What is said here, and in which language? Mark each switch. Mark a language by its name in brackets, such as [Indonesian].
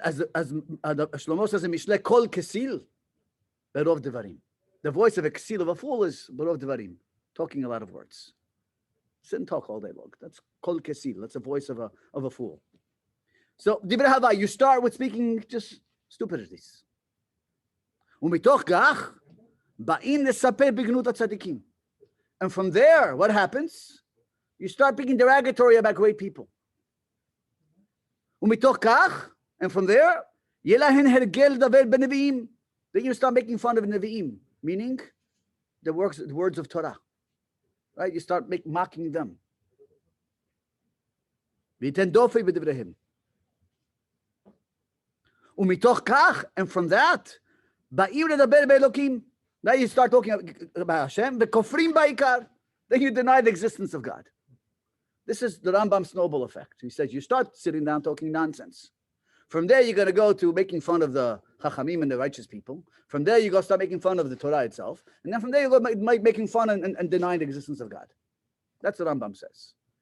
[English] As Shlomo says in Mishle, Kol Kesil, Berov Devarim. The voice of a Kesil, of a fool, is Berov Devarim, talking a lot of words. Sit and talk all day long. That's Kol Kesil. That's a voice of a fool. So, Divrei Hava, you start with speaking just stupidities. [Hebrew] ומתוך כך, באים לספר בגנות הצדיקים. [English] And from there, what happens? You start speaking derogatory about great people. [Hebrew] ומתוך כך, [English] and from there, [Hebrew] יהיה להן הרגל לדבר בנביאים. [English] Then you start making fun of Nevi'im, meaning the words of Torah. Right? You start mocking them. [Hebrew] וייתן דופי בדבריהם. ומתוך כך, [English] and from that, [Hebrew] באים לדבר באלוקים. [English] Now you start talking about Hashem, [Hebrew] וכופרים בעיקר. [English] Then you deny the existence of God. This is the Rambam snowball effect. He says you start sitting down talking nonsense. From there, you're going to go to making fun of the Chachamim and the righteous people. From there, you go start making fun of the Torah itself. And then from there, you go making fun and denying the existence of God. That's what Rambam says.